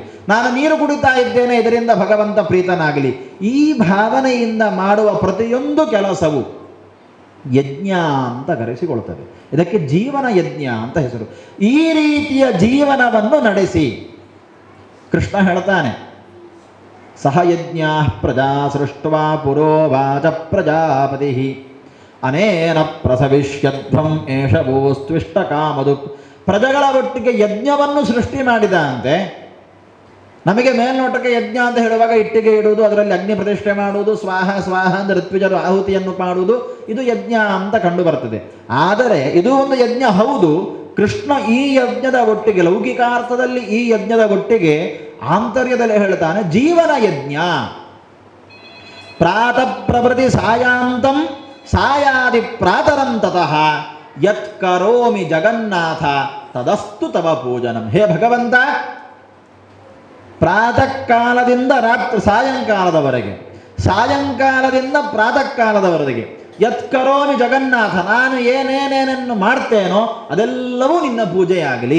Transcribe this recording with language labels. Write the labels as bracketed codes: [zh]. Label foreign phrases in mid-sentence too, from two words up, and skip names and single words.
[kn] ನಾನು ನೀರು ಕುಡಿತಾ ಇದ್ದೇನೆ, ಇದರಿಂದ ಭಗವಂತ ಪ್ರೀತನಾಗಲಿ. ಈ ಭಾವನೆಯಿಂದ ಮಾಡುವ ಪ್ರತಿಯೊಂದು ಕೆಲಸವು ಯಜ್ಞ ಅಂತ ಕರೆಸಿಕೊಳ್ತದೆ. ಇದಕ್ಕೆ ಜೀವನ ಯಜ್ಞ ಅಂತ ಹೆಸರು. ಈ ರೀತಿಯ ಜೀವನವನ್ನು ನಡೆಸಿ ಕೃಷ್ಣ ಹೇಳ್ತಾನೆ, [sa] ಸಹ ಯಜ್ಞ ಪ್ರಜಾ ಸೃಷ್ಟ್ವಾ ಪುರೋವಾಚ ಪ್ರಜಾಪತಿ ಅನೇನ ಪ್ರಸವಿಷ್ಯಧ್ವಂ ಏಷವೋಸ್ತ್ವಿಷ್ಟ ಕಾಮದು. [kn] ಪ್ರಜೆಗಳ ಒಟ್ಟಿಗೆ ಯಜ್ಞವನ್ನು ಸೃಷ್ಟಿ ಮಾಡಿದಂತೆ. ನಮಗೆ ಮೇಲ್ನೋಟಕ್ಕೆ ಯಜ್ಞ ಅಂತ ಹೇಳುವಾಗ ಇಟ್ಟಿಗೆ ಇಡುವುದು, ಅದರಲ್ಲಿ ಅಗ್ನಿ ಪ್ರತಿಷ್ಠೆ ಮಾಡುವುದು, ಸ್ವಾಹ ಸ್ವಾಹ ಅಂತ ಋತ್ವಿಜರು ಆಹುತಿಯನ್ನು ಮಾಡುವುದು, ಇದು ಯಜ್ಞ ಅಂತ ಕಂಡು ಬರ್ತದೆ. ಆದರೆ ಇದು ಒಂದು ಯಜ್ಞ ಹೌದು. ಕೃಷ್ಣ ಈ ಯಜ್ಞದ ಒಟ್ಟಿಗೆ, ಲೌಕಿಕಾರ್ಥದಲ್ಲಿ ಈ ಯಜ್ಞದ ಒಟ್ಟಿಗೆ ಆಂತರ್ಯದಲ್ಲಿ ಹೇಳ್ತಾನೆ ಜೀವನ ಯಜ್ಞ. [sa] ಪ್ರಾತಃ ಪ್ರಭೃತಿ ಸಾಯಾಂತಂ ಸಾಯಾದಿ ಪ್ರಾತರಂ ತತಃ ಯತ್ ಕರೋಮಿ ಜಗನ್ನಾಥ ತದಸ್ತು ತವ ಪೂಜನಂ. [kn] ಹೇ ಭಗವಂತ, ಪ್ರಾತಃ ಕಾಲದಿಂದ ಸಾಯಂಕಾಲದವರೆಗೆ, ಸಾಯಂಕಾಲದಿಂದ ಪ್ರಾತಃ ಕಾಲದವರೆಗೆ [sa] ಯತ್ ಕರೋಮಿ ಜಗನ್ನಾಥ, [kn] ನಾನು ಏನೇನೇನನ್ನು ಮಾಡ್ತೇನೋ ಅದೆಲ್ಲವೂ ನಿನ್ನ ಪೂಜೆಯಾಗಲಿ.